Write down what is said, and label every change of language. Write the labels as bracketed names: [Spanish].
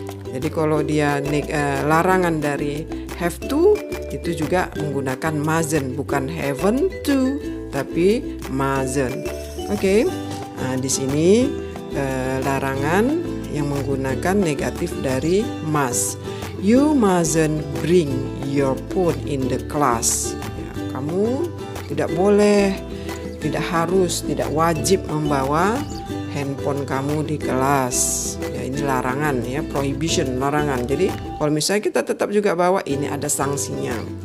[Indonesian] Jadi kalau dia larangan dari have to itu juga menggunakan mustn't, bukan haven't to tapi mustn't. Oke. Nah, di sini larangan yang menggunakan negatif dari must. [English] You mustn't bring your phone in the class. [Indonesian] Ya, kamu tidak boleh, tidak harus, tidak wajib membawa handphone kamu di kelas. Ya, ini larangan ya, prohibition, larangan. Jadi kalau misalnya kita tetap juga bawa, ini ada sanksinya.